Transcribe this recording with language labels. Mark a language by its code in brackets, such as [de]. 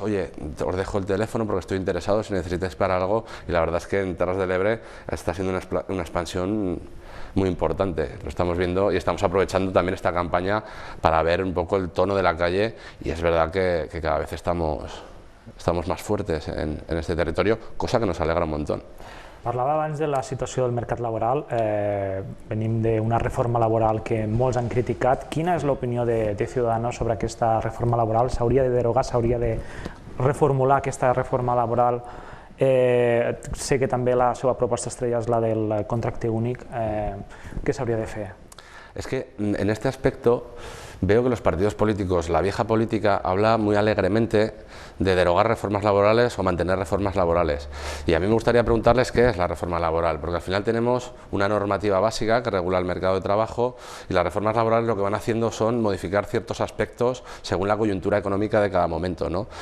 [es] Oye, os dejo el teléfono porque estoy interesado si necesitáis para algo, y la verdad es que en Terres de l'Ebre está siendo una expansión muy importante. Lo estamos viendo y estamos aprovechando también esta campaña para ver un poco el tono de la calle, y es verdad que cada vez estamos más fuertes en este territorio, cosa que nos alegra un montón. [ca] Parlava abans de la situació del mercat laboral, venim d'una reforma laboral que molts han criticat. Quina és l'opinió de Ciudadanos sobre aquesta reforma laboral? S'hauria de derogar, s'hauria de reformular aquesta reforma laboral? Sé que també la seva proposta estrella és la del contracte únic. Què s'hauria de fer? [es] Es que en este aspecto veo que los partidos políticos, la vieja política, habla muy alegremente de derogar reformas laborales o mantener reformas laborales. Y a mí me gustaría preguntarles qué es la reforma laboral, porque al final tenemos una normativa básica que regula el mercado de trabajo, y las reformas laborales lo que van haciendo son modificar ciertos aspectos según la coyuntura económica de cada momento, ¿no?